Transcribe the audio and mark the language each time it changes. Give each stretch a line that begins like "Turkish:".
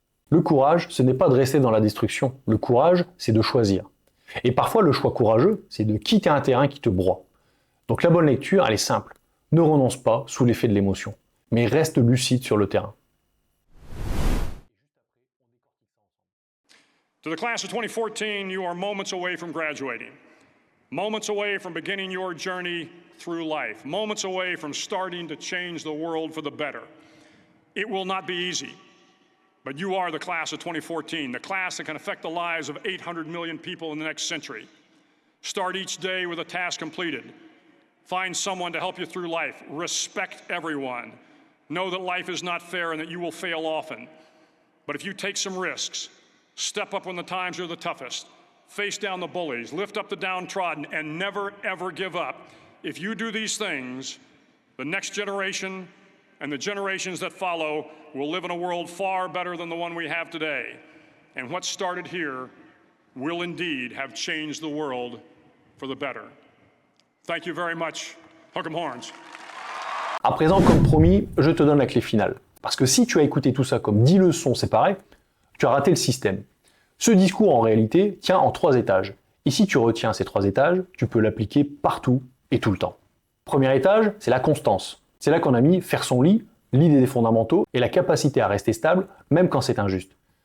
French: Le courage, ce n'est pas de rester dans la destruction. Le courage, c'est de choisir. Et parfois, le choix courageux, c'est de quitter un terrain qui te broie. Donc la bonne lecture, elle est simple. Ne renonce pas sous l'effet de l'émotion, mais reste lucide sur le terrain.
English: To the class of 2014, you are moments away from graduating, moments away from beginning your journey through life, moments away from starting to change the world for the better. It will not be easy, but you are the class of 2014, the class that can affect the lives of 800 million people in the next century. Start each day with a task completed. Find someone to help you through life. Respect everyone. Know that life is not fair and that you will fail often. But if you take some risks, step up when the times are the toughest, face down the bullies, lift up the downtrodden, and never, ever give up. If you do these things, the next generation and the generations that follow will live in a world far better than the one we have today. And what started here will indeed have changed the world for the better. Thank you very much. Hook 'em horns.
French: À présent, comme promis, je te donne la clé finale. Parce que si tu as écouté tout ça comme 10 leçons séparées, tu as raté le système. Ce discours, en réalité, tient en 3 étages. Et si tu retiens ces 3 étages, tu peux l'appliquer partout et tout le temps. Premier étage, c'est la constance. C'est là qu'on a mis faire son lit, l'idée des fondamentaux et la capacité à rester stable, même quand c'est injuste.